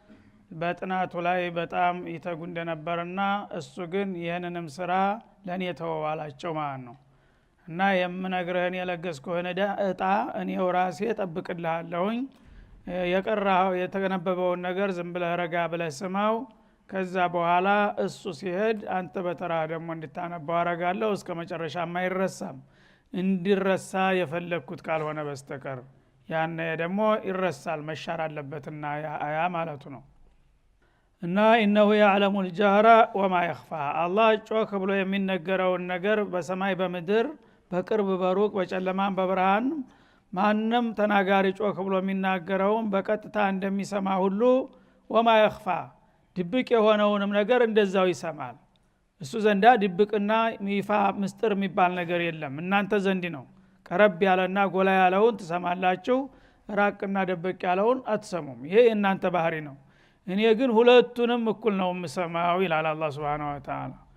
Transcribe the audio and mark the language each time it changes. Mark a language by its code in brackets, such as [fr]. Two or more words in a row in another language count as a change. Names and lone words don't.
[am] በጥናቱ ላይ በጣም ይተጉ እንደነበርና እሱ ግን ይሄንንም ስራ ለኔ ተወዋላቸው ማለት ነው እና የምነግርህን የለገስኩህን እጣ እኔው ራሴ ጠብቅልሃለሁኝ የቀራው የተገነበበውን ነገር ዝም ብለህ ረጋ ብለህ ስማው ከዛ በኋላ እሱ ሲሄድ አንተ በተራ ደግሞ እንድታነባው አረጋለሁ እስከ መጨረሻ ማይረሳም እንዲረሳ የፈለኩት ካልሆነ በስተቀር ያነ ደግሞ ይረሳል መሻር አለበትና ያ ማለቱ ነው እና [ar] إنه يعلم الجهر وما يخفى [am] አላህ ጮክ ብሎ የሚነገረውን ነገር በሰማይ በምድር በቅርብ በሩቅ በጨለማም በብርሃን ማንንም ተናጋሪ ጮክ ብሎ የሚናገረውን በቀጥታ እንደሚሰማ ሁሉ [ar] وما يخفى [am] ድብቅ የሆነውንም ነገር እንደዛው ይሰማል እሱ ዘንዳ ድብቅና ይፋ ምስጥር የሚባል ነገር የለም እናንተ ዘንድ ነው ቀረብ ያለና ጎላ ያለውን ትሰማላችሁ ራቅና ደበቅ ያለውን አትሰሙም ይሄ እናንተ ባህሪ ነው እኔ ግን ሁለቱንም እኩል ነው የምሰማው ይላል አላህ [ar] سبحانه وتعالى